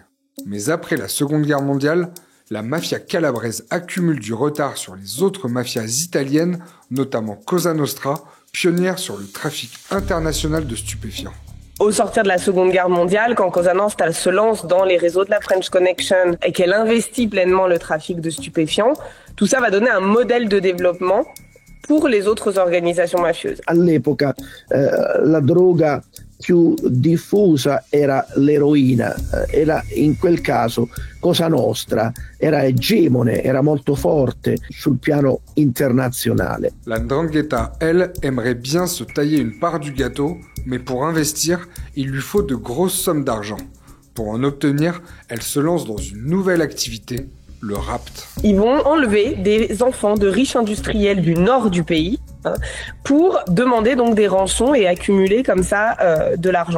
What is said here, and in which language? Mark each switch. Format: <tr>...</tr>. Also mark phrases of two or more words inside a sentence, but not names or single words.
<fr>Mais après la Seconde Guerre mondiale, la mafia calabraise accumule du retard sur les autres mafias italiennes, notamment Cosa Nostra, pionnière sur le trafic international de stupéfiants. Au sortir de la Seconde Guerre mondiale, quand Cosa Nostra se lance dans les réseaux de la French Connection et qu'elle investit pleinement le trafic de stupéfiants, tout ça va donner un modèle de développement pour les autres organisations mafieuses.</fr> <it>All'epoca la droga più diffusa era l'eroina, era in quel caso Cosa Nostra, era egemone, era molto forte sul piano internazionale.</it> <fr>La 'ndrangheta, elle, aimerait bien se tailler une part du gâteau, mais pour investir, il lui faut de grosses sommes d'argent. Pour en obtenir, elle se lance dans une nouvelle activité, le rapt. Ils vont enlever des enfants de riches industriels du nord du pays pour demander donc des rançons et accumuler comme ça de l'argent.</fr>